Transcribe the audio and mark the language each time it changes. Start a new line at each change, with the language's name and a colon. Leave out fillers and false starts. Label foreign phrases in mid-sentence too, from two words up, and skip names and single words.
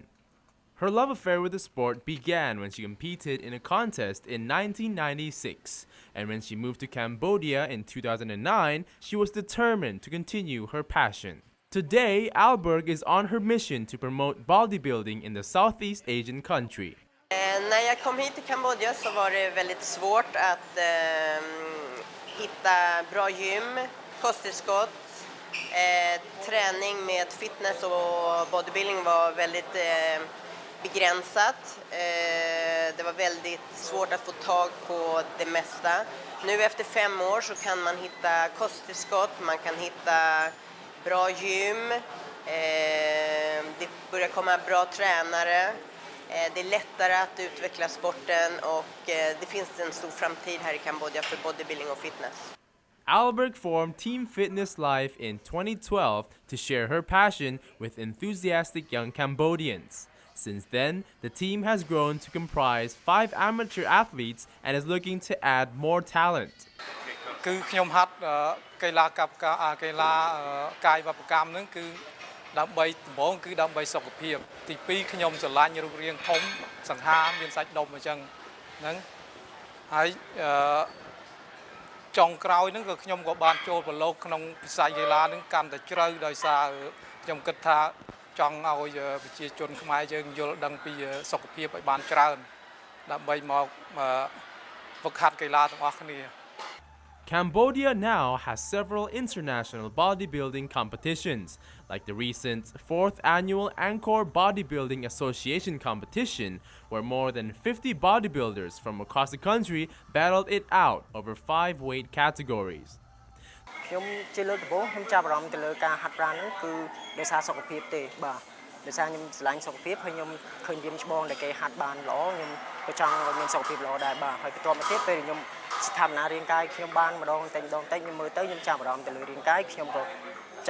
English: Her love affair with the sport began when she competed in a contest in 1996, and when she moved to Cambodia in 2009, she was determined to continue her passion. Today, Ahlberg is on her mission to promote bodybuilding in the Southeast Asian country.
Swedish: När jag kom hit till Kambodja så var det väldigt svårt att hitta bra gym, kosttillskott, träning med fitness och bodybuilding var väldigt begränsat. Det var väldigt svårt att få tag på det mesta. Nu efter 5 år så kan man hitta kosttillskott, man kan hitta bra gym, det börjar komma bra tränare, det är lättare att utveckla sporten och det finns en stor framtid här i Kambodja för bodybuilding och fitness.
English: Ahlberg formed Team Fitness Life in 2012 to share her passion with enthusiastic young Cambodians. Since then, the team has grown to comprise 5 amateur athletes and is looking to add more talent.
Khmer: គឺខ្ញុំហាត់កីឡាកាយវប្បកម្មហ្នឹងគឺដើម្បីដំបូងគឺដើម្បីសុខភាពទី2ខ្ញុំស្រឡាញ់រូបរាងធំសង្ហាមានសាច់ដុំអញ្ចឹងហ្នឹងហើយ ចុងក្រោយហ្នឹងក៏ខ្ញុំក៏បានចូលប្រឡូកក្នុងវិស័យកីឡាហ្នឹងកាន់តែជ្រៅដោយសារខ្ញុំគិតថាចង់ឲ្យប្រជាជនខ្មែរយើងយល់ដឹងពីសុខភាពឲ្យបានច្រើនដើម្បីមកហ្វឹកហាត់កីឡាទាំងអស់គ្នា
English: Cambodia now has several international bodybuilding competitions, like the recent 4th annual Angkor Bodybuilding Association competition, where more than 50 bodybuilders from across the country battled it out over 5 weight categories.
Khmer: ខ្ញុំជាលើកដំបូងខ្ញុំចាប់អារម្មណ៍ទៅលើការហាត់ប្រាណហ្នឹងគឺដោយសារសុខភាពទេបាទដោយសារខ្ញុំស្រឡាញ់សុខភាពហើយខ្ញុំឃើញវាច្បងដែលគេហាត់បានល្អខ្ញុំក៏ចង់ឲ្យមានសុខ ភាពល្អដែរបាទហើយបន្ទាប់មកទៀតពេលខ្ញុំស្ថាបនារាងកាយខ្ញុំបានម្ដងតែខ្ញុំមើលទៅខ្ញុំចាប់អារម្មណ៍ទៅលើរាងកាយខ្ញុំក៏ច